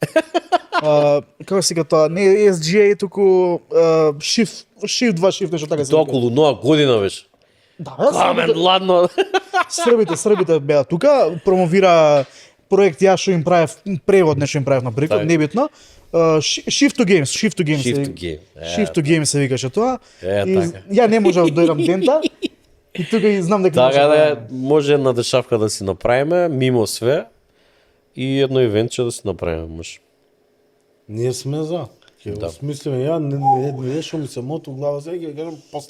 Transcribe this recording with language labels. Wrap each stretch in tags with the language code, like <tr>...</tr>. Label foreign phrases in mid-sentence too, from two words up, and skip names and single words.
<mk>Како си тоа, не SGA, туку Shift 2 Shift, нешто така се Тоа вика. околу нова година беше. Да, Камен ладно. Србите беа тука, промовира проект ја што им правев, превод нешто им правев на прекот, Така. небитно. Shift to Games. Shift to Game. Shift to Game се викаше тоа. Е, И така. ја не можев да дојдам дента. И тука и знам дека Така може да може една дешавка да си направиме,</mk> <sr>мимо све,</sr> <mk>и едно ивентче да си направиме, може. Ние сме за. Ќе Да. го смислиме ја не што ми се мото у глава сега ќе кажам после.</mk>